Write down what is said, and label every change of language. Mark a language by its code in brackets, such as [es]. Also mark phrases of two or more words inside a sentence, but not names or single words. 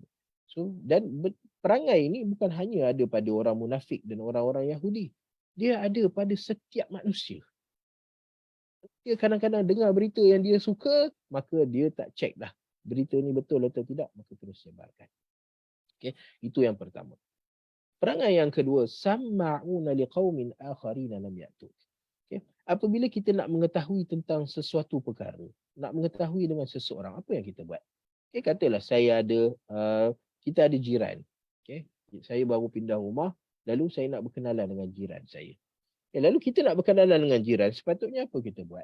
[ms] So, dan perangai ini bukan hanya ada pada orang munafik dan orang-orang Yahudi. Dia ada pada setiap manusia. Dia kadang-kadang dengar berita yang dia suka, maka dia tak check dah berita ni betul atau tidak, maka terus sebarkan. Itu yang pertama. Perangai yang kedua, [ar] سماعون لقوم آخرين لم يأتوك. [ms] Apabila kita nak mengetahui tentang sesuatu perkara, nak mengetahui dengan seseorang, apa yang kita buat? Okay, katalah saya ada, kita ada jiran. Okay. Saya baru pindah rumah, lalu saya nak berkenalan dengan jiran saya. Lalu kita nak berkenalan dengan jiran, sepatutnya apa kita buat?